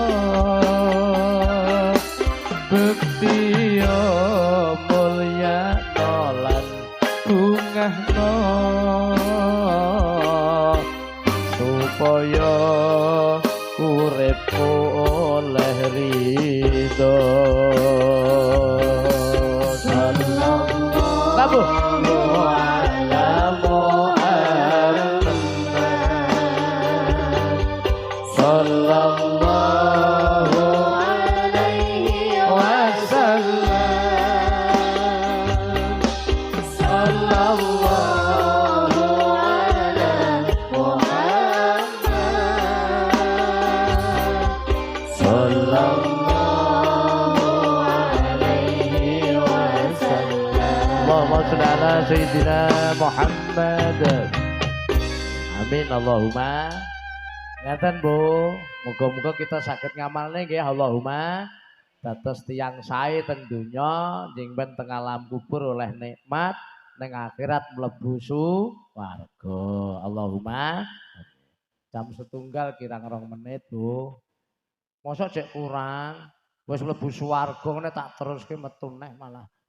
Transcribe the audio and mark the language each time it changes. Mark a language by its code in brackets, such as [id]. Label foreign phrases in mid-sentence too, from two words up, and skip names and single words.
[jv] bekti mulya lan bungahno supaya uripku oleh ridho [ar] صلى الله على محمد صلى الله عليه وسلم صلى الله على محمد صلى الله عليه وسلم اللهم صل على سيدنا محمد آمين اللهم ngeten Bu, [jv] muga-muga kita saged ngamalne nggih Allahumma dados tiyang sae teng donya njing ben teng alam kubur oleh nikmat ning akhirat mlebu swarga Allahumma jam setunggal kirang 2 menit Bu mosok cek kurang wis mlebu swarga ngene tak teruske metu neh malah